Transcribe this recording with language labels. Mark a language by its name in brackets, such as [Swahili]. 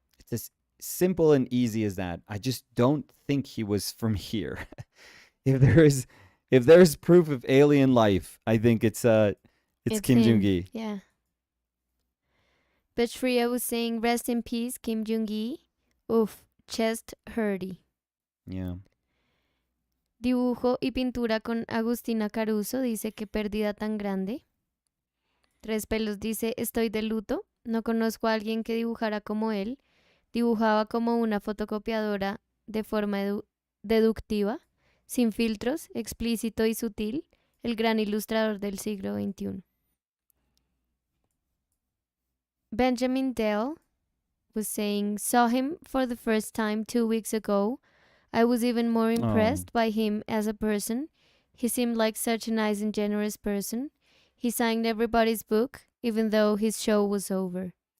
[English] It's as simple and easy as that. I just don't think he was from here. if there is if there's proof of alien life, I think it's It's Kim Jung him. Gi. Yeah. But Shreya was saying, rest in peace, Kim Jung Gi. Oof, chest hurty. Yeah. [Spanish] Dibujo y pintura con Agustina Caruso dice que pérdida tan grande. Tres Pelos dice, estoy de luto. No conozco a alguien que dibujara como él. Dibujaba como una fotocopiadora de forma deductiva, sin filtros, explícito y sutil, el gran ilustrador del siglo XXI. [English] Benjamin Dell was saying, saw him for the first time 2 weeks ago. I was even more Oh, impressed by him as a person. He seemed like such a nice and generous person. He signed everybody's book, even though his show was over.